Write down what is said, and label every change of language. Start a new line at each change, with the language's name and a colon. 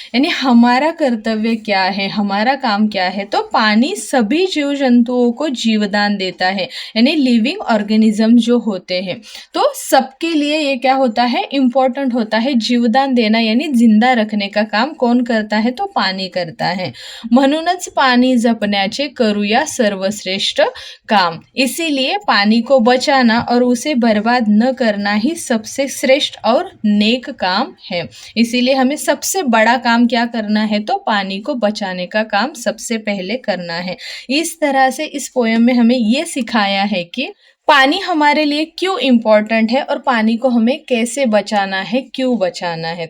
Hindi: यानी हमारा कर्तव्य क्या है, हमारा काम क्या है, तो पानी सभी जीव जंतुओं को जीवदान देता है। यानी लिविंग ऑर्गेनिज्म जो होते हैं तो सबके लिए ये क्या होता है, इम्पोर्टेंट होता है। जीवदान देना यानी जिंदा रखने का काम कौन करता है, तो पानी करता है।
Marathi: म्हणूनच पानी जपण्याचे करूया सर्वश्रेष्ठ काम।
Hindi: इसीलिए पानी को बचाना और उसे बर्बाद न करना ही सबसे श्रेष्ठ और नेक काम है। इसीलिए हमें सबसे बड़ा काम क्या करना है, तो पानी को बचाने का काम सबसे पहले करना है। इस तरह से इस पोयम में हमें ये सिखाया है कि पानी हमारे लिए क्यों इम्पोर्टेंट है और पानी को हमें कैसे बचाना है, क्यों बचाना है।